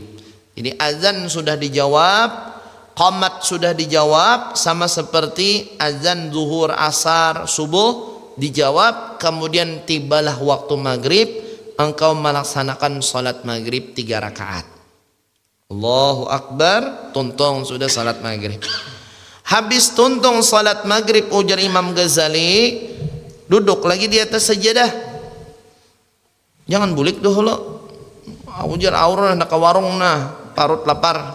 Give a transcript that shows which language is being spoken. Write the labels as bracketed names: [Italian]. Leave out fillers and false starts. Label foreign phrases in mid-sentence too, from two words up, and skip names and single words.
[Indonesian] Jadi azan sudah dijawab, qamat sudah dijawab, sama seperti azan zuhur, asar, subuh dijawab, kemudian tibalah waktu maghrib, engkau melaksanakan salat maghrib 3 rakaat. [Arabic] الله أكبر, [Banjar] tuntung sudah salat maghrib. Habis tuntung salat maghrib, ujar Imam Ghazali, duduk lagi di atas sajadah. Jangan bulik dulu. Ujar aurah nak warung nah, parut lapar.